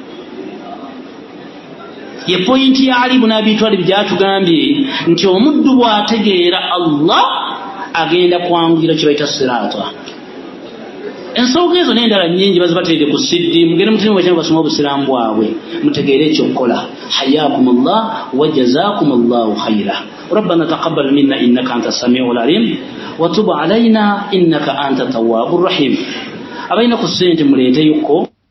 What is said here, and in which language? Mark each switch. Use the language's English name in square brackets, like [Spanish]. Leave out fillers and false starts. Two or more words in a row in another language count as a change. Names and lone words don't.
[Ganda] Ye pointi ya Ali ibn Abi Talib gyatugambye nti omuddu bw'ategeera Allah agenda kwanguira kye bayita siraata. Ensonga ezo n'endala nnyingi bazibateredde ku siddi mugende mutini bwe basoma obusiraamu bwabwe mutegeere ekyokukola. [Arabic] حياكم الله وجزاكم الله خيرا. ربنا تقبل منا إنك أنت السميع العليم وتب علينا إنك أنت التواب الرحيم. [Ganda] Abayina ku ssente muleeteyoko